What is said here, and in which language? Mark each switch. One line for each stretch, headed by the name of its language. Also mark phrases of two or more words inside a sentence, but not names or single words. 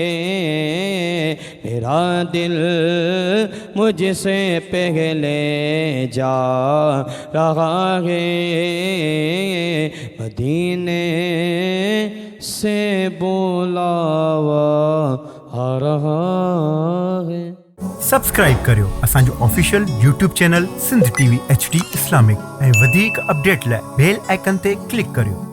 Urdu: میرا دل مجھ سے پہلے جا رہا ہے، مدینے سے بلاوا آ رہا ہے۔
Sindhi: سبسکرائب करियो असांजो ऑफिशियल YouTube चैनल सिंध TV HD इस्लामिक ऐं वधीक अपडेट लाइ बेल आइकन ते क्लिक करियो।